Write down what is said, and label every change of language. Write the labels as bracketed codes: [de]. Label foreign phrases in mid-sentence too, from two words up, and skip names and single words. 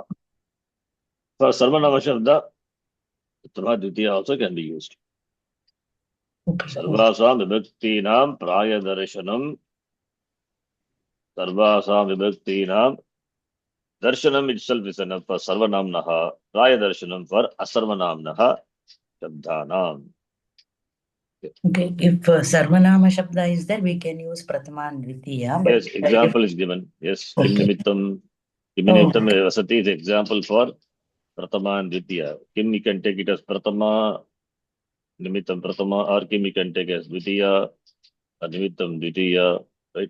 [en] For [sa] Sarvanama Shabda, Pratama Dvitiya [en] also can be used. Okay. [sa] Sarvasam Vibhaktinam Praya Darshanam. Sarvasam Vibhaktinam. [en] Darshanam itself is enough for Sarvanamnaha. [sa] Praya Darshanam for Asarvanamnaha. Shabdanam. [en] Okay. If [sa] Sarvanama Shabda [en] is there, we can use Pratama and Dvitiya. But Yes, example is given. Yes, Kim Okay. [sa] Nimittam. Kim [en] Oh, Nimittam okay. Vasati is example for Pratama and Dvitiya. Kim you can take it as Pratama, [sa] Nimittam Pratama, [en] or Kim you can take as Dvitiya, or [sa] Nimittam Dvitiya, [en] right?